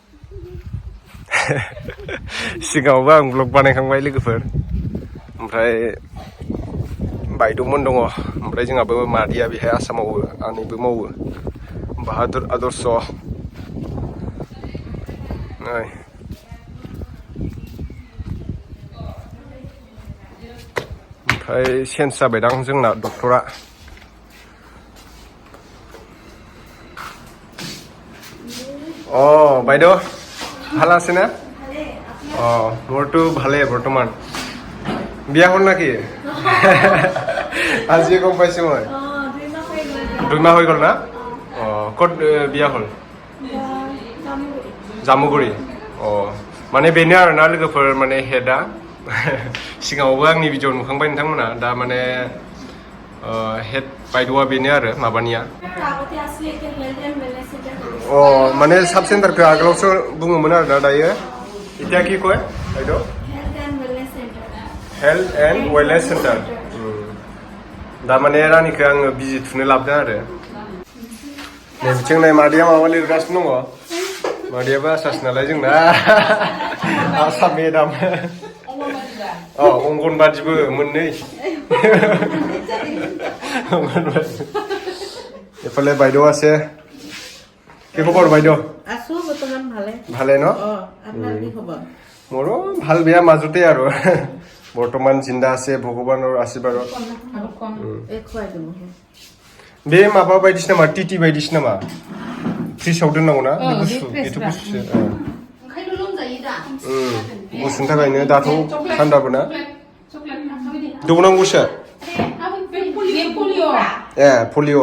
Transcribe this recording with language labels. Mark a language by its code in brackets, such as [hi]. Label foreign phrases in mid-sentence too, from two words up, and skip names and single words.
[brx] सिगाङावबो आं ब्लग बानायखांबाय लोगोफोर ओमफ्राय बायद'मोन दङ ओमफ्राय जोंहाबो मादैया बेहाय आसामाव मावो आनैबो मावो बाहादुर आदर्श नै ओमफ्राय चेन्ज जाबायदां जोंना डक्टरा [as] বাইদেউ ভাল আছে না মোৰতো ভালেই বৰ্তমান বিয়া হ'ল নাকি আজি গম পাইছোঁ মই 2 মাহ হৈ গ'ল না ক'ত বিয়া হ'ল জামুগুৰি [brx] माने बेनो आरोना लोगोफोर माने हेडआ सिगाङावबो आंनि भिडिअ नुखांबाय नोंथांमोना दा माने हेड बायद'आ बेनो आरो माबानिया माने साब सेन्टारखौ आगोलावसो बुङोमोन आरोना दायो [as] এতিয়া কি কয় বাইদেউ [en] health and wellness centre [brx] दा माने रानिखौ आङो बिजि थुनो लाबोदों आरो नै बिथिं नै मादैया माबा लिरगासिनो दङ मादैयाबो आसास नालाय जोंना आसा मेदाम अंगनबादिबो मोननै [as] এফালে বাইদেউ আছে কি খবৰ বাইদেউ আছো বৰ্তমান ভালে ভালে ন আপোনাৰ কি খবৰ মোৰো ভাল বেয়া মাজতে আৰু বৰ্তমান জিন্দা আছে ভগৱানৰ আশীৰ্বাদত [brx] बे माबा बायदिसिना मा टिटि बायदिसिना मा फ्रिजआव दोननांगौ ना बे गुसु बेथ' गुसुसो ओंखायनो लोमजायो दा गुसुनि थाखायनो दाथ' थान्दाबो ना दौनांगौसो ए पलिअ